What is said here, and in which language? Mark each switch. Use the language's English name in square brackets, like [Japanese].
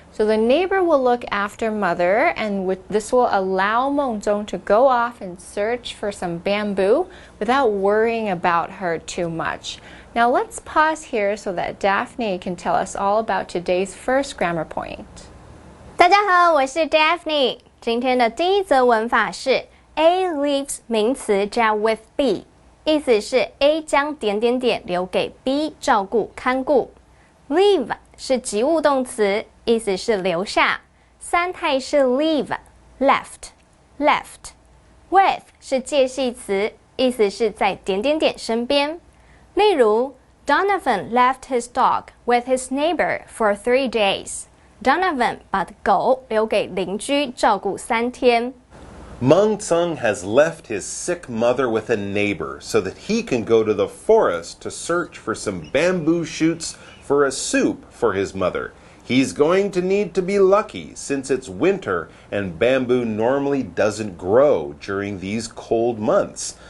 [English] So the neighbor will look after mother, and this will allow Mengzong to go off and search for some bamboo without worrying about her too much. Now let's pause here so that Daphne can tell us all about today's first grammar point. [Chinese] 大家好，我是 Daphne。今天的第一则文法是 [English] A leaves [Chinese] 名词加 [English] with B， [Chinese] 意思是 A 将点点点留给 B 照顾看顾。 Leave 是及物动词，意思是留下，三态是 [English] leave left left。 [Chinese] With 是介系词，意思是在点点点身边。例如 [English] Donovan left his dog with his neighbor for 3 days. [Chinese] Donovan 把狗留给邻居照顾3天。 [English] Mengzong has left his sick mother with a neighbor so that he can go to the forest to search for some bamboo shoots for a soup for his mother. He's going to need to be lucky since it's winter and bamboo normally doesn't grow during these cold months.